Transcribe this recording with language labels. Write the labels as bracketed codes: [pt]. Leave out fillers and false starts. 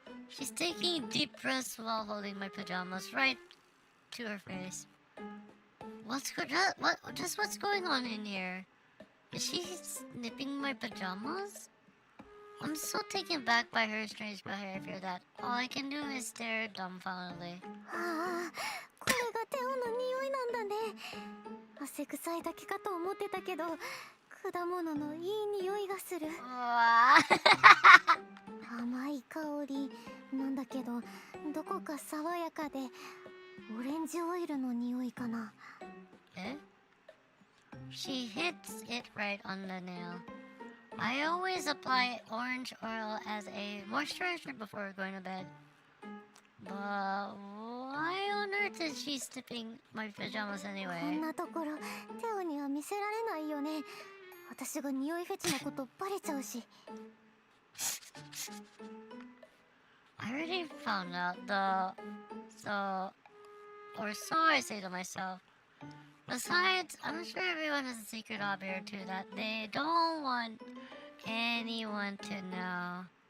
[en] She's taking deep breaths while holding my pajamas right to her face. What's going on in here? Is she snipping my pajamas? I'm so taken back by her strange behavior that all I can do is stare dumbfoundedly. [ja] ああ、これがテオの匂いなんだね。汗臭いだけかと思ってたけど、果物のいい匂いがする。甘い香りなんだけど、どこか爽やかでオレンジオイルの匂いかな。 Eh? [en] She hits it right on the nail. I always apply orange oil as a moisturizer before going to bed. But why on earth is she snipping my pajamas [ja] こん [en] anyway? [ja] なところテオには見せられないよね。私が匂いフェチなことバレちゃうし。 [en] I already found out or so I say to myself. Besides, I'm sure everyone has a secret hobby or two that they don't want anyone to know.